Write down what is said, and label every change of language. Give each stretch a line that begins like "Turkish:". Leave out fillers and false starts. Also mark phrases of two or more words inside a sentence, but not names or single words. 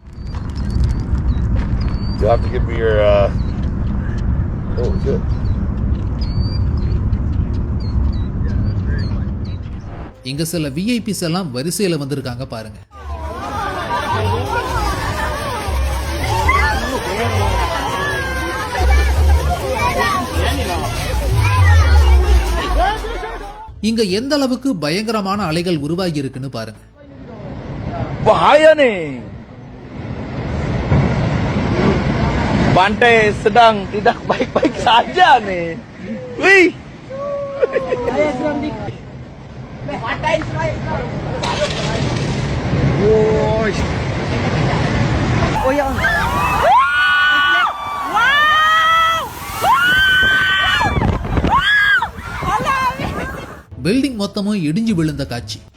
Tamil: இங்க சில விஐபிஸ் எல்லாம் வரிசையில வந்திருக்காங்க பாருங்க. இங்க எந்த அளவுக்கு பயங்கரமான அலைகள் உருவாகி இருக்குன்னு பாருங்க.
Indonesian: Pantai sedang tidak baik-baik saja nih. Wih. Oh ya.
Tamil: பில்டிங் மொத்தமும் இடிஞ்சு விழுந்த காட்சி.